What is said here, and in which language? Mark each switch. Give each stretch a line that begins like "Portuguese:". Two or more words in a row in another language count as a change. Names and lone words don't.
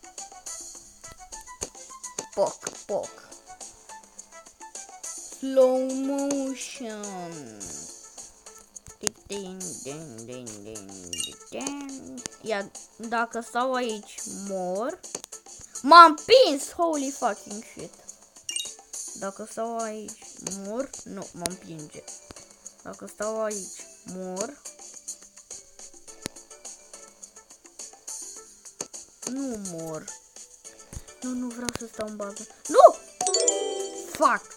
Romanian: Poc.
English: Slow motion.
Romanian: Ia, dacă stau aici, mor. M-am prins,
English: holy fucking shit.
Romanian: Dacă stau aici, mor. Nu, mă împinge. Dacă stau aici, mor. Nu mor. Nu vreau să stau în bază. Nu! Fuck!